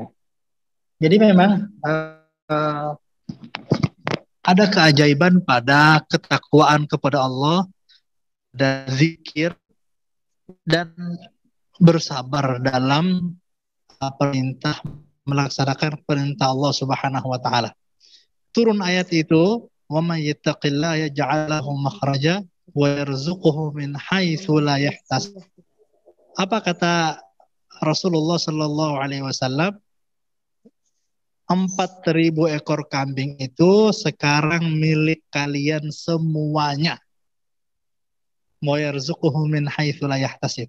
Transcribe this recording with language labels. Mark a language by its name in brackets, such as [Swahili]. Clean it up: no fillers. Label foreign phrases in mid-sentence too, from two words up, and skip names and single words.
[Indonesian] Jadi memang ada keajaiban pada ketakwaan kepada Allah dan zikir dan bersabar dalam perintah, melaksanakan perintah Allah [Arabic] سبحانه وتعالى. [Indonesian] Turun ayat itu, [Arabic] ومن يتق الله يجعل له مخرجا ويرزقه من حيث لا يحتسب. [Indonesian] Apa kata Rasulullah [Arabic] صلى الله عليه وسلم? [Indonesian] 4.000 ekor kambing itu sekarang milik kalian semuanya. [Arabic] ويرزقه من حيث لا يحتسب.